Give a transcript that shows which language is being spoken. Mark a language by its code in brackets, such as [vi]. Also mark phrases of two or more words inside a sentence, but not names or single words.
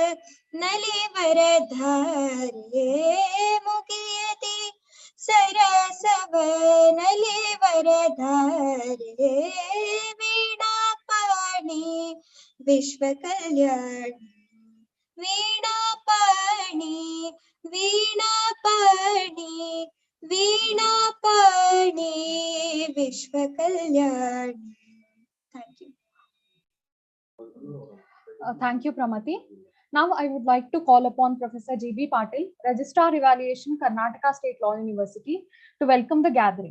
[kn] ನಲಿವರಧಾರೆ, ಮುಗಿಯದೆ ಸರಸವನಲೆ ವರಧಾರೆ, ವೀಣಾಪಾಣಿ ವಿಶ್ವಕಲ್ಯಾಣಿ, ವೀಣಾಪಾಣಿ ವೀಣಾಪಾಣಿ ವೀಣಾಪಾಣಿ ವಿಶ್ವಕಲ್ಯಾಣಿ. [en] Thank you. Thank you, Pramati. Now I would like to call upon Professor G.B. Patil, Registrar Evaluation, Karnataka State Law University, to welcome the gathering.